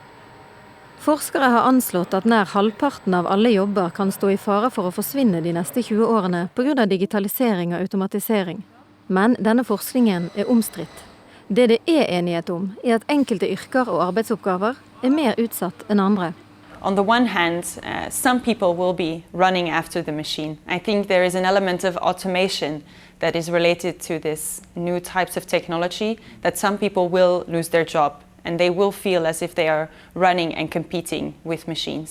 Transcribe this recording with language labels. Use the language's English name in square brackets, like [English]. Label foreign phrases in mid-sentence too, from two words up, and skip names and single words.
[Norwegian] Forskere har anslått at nær halvparten av alle jobber kan stå i fare for å forsvinne de neste 20 årene på grunn av digitalisering og automatisering. Men denne forskningen er omstridt. Det det er enighet om, er at enkelte yrker og arbeidsoppgaver er mer utsatt enn andre. [English] On the one hand, some people will be running after the machine. I think there is an element of automation that is related to this new types of technology that some people will lose their job and they will feel as if they are running and competing with machines.